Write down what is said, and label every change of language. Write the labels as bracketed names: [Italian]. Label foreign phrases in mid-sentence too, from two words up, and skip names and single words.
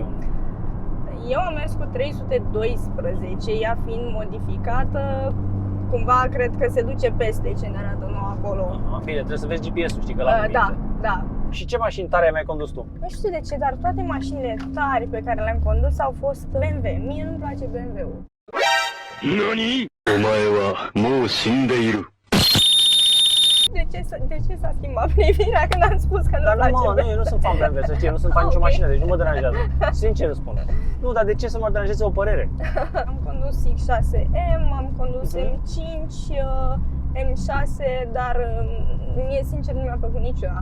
[Romanian] Eu am mers cu 312, ea fiind modificată, cumva cred că se duce peste ce ne arată nouă acolo. Aha, bine, trebuie să vezi GPS-ul, știi că la Da, da. Și ce mașini tare ai mai condus tu? Nu știu de ce, dar toate mașinile tari pe care le-am condus au fost BMW. Mie nu-mi place BMW-ul. NANI?! [Japanese] お前はもう死んでいる。 [Romanian] De ce s-a schimbat privirea când am spus că nu-mi place BMW? Nu, eu nu sunt fan BMW, să știi, eu nu sunt fan nicio Ok. mașină, deci nu mă deranjează. Sincer îți spun. Nu, dar de ce să mă deranjeze o părere? Am condus X6M, am condus M5, M6, dar mie sincer nu mi-a plăcut niciuna.